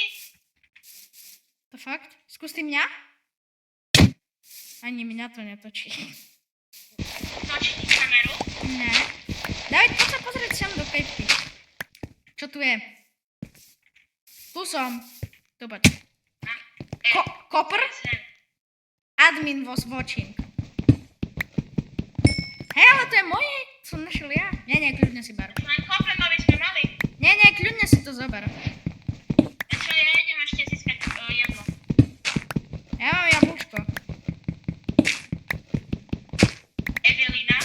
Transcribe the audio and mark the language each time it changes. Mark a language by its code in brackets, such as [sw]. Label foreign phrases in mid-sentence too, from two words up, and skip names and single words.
[sk] To fakt? Skús ty mňa? Ani mňa to netočí. Točí ti kameru? Ne. David, poď sa pozrieť sem do kejpky. Čo tu je? Tu som. Tu poď. [en] Copper? Admin was watching. [sk] Hej, ale to je moje. Som našiel ja. Nie, kľudne si ber. Len koprenovi sme mali. Nie, kľudne si to zober. A čo, ja idem ešte získať jedno. Ja mám jablčko. Evelina,